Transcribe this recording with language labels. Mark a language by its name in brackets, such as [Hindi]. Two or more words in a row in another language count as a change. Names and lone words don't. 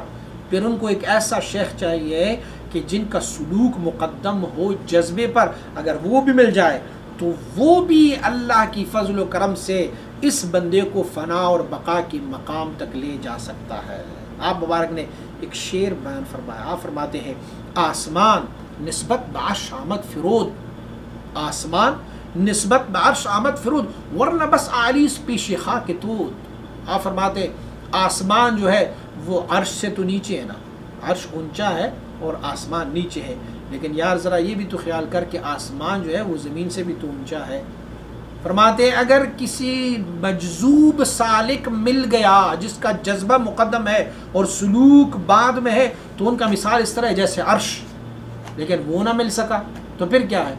[Urdu] پھر ان کو ایک ایسا شیخ چاہیے کہ جن کا سلوک مقدم ہو جذبے پر۔ اگر وہ بھی مل جائے تو وہ بھی اللہ کی فضل و کرم سے اس بندے کو فنا اور بقا کی مقام تک لے جا سکتا ہے۔ آپ مبارک نے ایک شعر بیان فرمایا، آپ فرماتے ہیں [Persian] آسمان نسبت بعرش آمد فرود، آسمان نسبت بعرش آمد فرود، ورنہ بس آلیس پیش خاک تود۔ [Urdu] آپ فرماتے ہیں آسمان جو ہے وہ عرش سے تو نیچے ہے نا، عرش اونچا ہے اور آسمان نیچے ہے، لیکن یار ذرا یہ بھی تو خیال کر کہ آسمان جو ہے وہ زمین سے بھی تو اونچا ہے۔ فرماتے ہیں اگر کسی مجذوب سالک مل گیا جس کا جذبہ مقدم ہے اور سلوک بعد میں ہے، تو ان کا مثال اس طرح ہے جیسے عرش، لیکن وہ نہ مل سکا تو پھر کیا ہے؟